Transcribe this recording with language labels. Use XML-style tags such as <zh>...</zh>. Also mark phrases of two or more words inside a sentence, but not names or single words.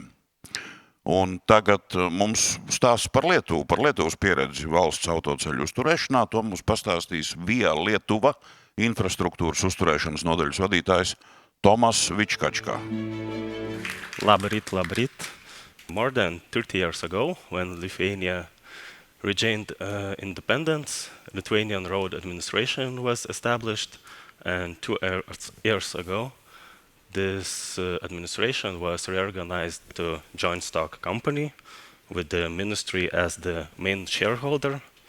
<lv>Un tagad mums stāsts par Lietuvu, par Lietuvas pieredzi valsts autoceļu uzturēšanā. To mums pastāstīs Via Lietuva Infrastruktūras uzturēšanas nodaļas vadītājs Toms Vičkačka. Labrīt, labrīt.</lv> <en>More than 30 years ago, when Lithuania regained independence, Lithuanian road administration was established, and 2 years ago, this administration was reorganized to joint stock company with the ministry as the main shareholder.</en>